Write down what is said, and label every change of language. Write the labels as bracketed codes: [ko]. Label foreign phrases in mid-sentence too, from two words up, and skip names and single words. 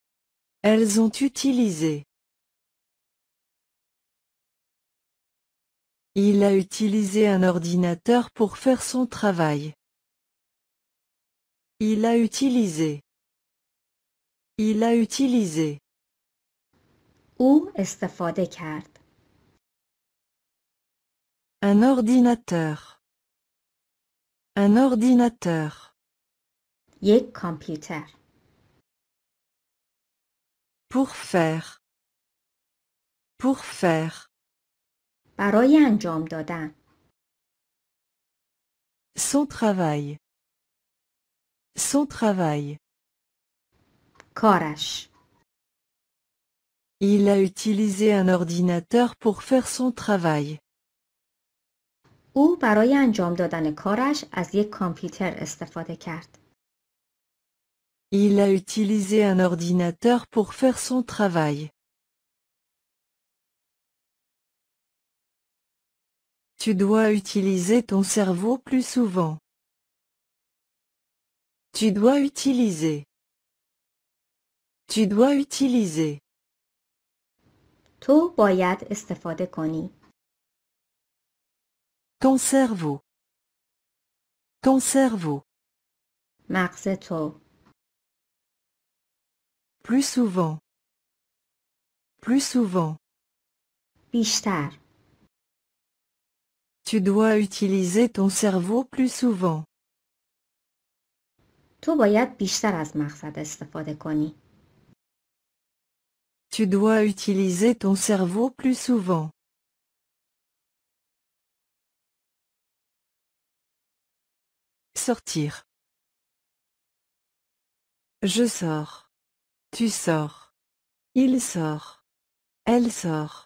[fr] Elles ont utilisé. Il a utilisé un ordinateur pour faire son travail. Il a utilisé. Il a utilisé. [fa] او استفاده کرد. [fr] Un ordinateur. Un ordinateur. [fa] یک کامپیوتر. [fr] Pour faire. Pour faire. [fa] برای انجام دادن. [fr] Son travail. Son travail. [fa] کارش. [fr] Il a utilisé un ordinateur pour faire son travail. [fa] او برای انجام دادن کارش از یک کامپیوتر استفاده کرد. [fr] Il a utilisé un ordinateur pour faire son travail. Tu dois utiliser ton cerveau plus souvent. Tu dois utiliser. Tu dois utiliser. [fa] تو باید استفاده کنی. [fr] Ton cerveau. Ton cerveau. [fa] مغز تو. [fr] Plus souvent. Plus souvent. [fa] بیشتر. [fr] Tu dois utiliser ton cerveau plus souvent. [fa] تو باید بیشتر از مغزت استفاده کنی. [fr] Tu dois utiliser ton cerveau plus souvent. Sortir. Je sors. Tu sors. Il sort. Elle sort.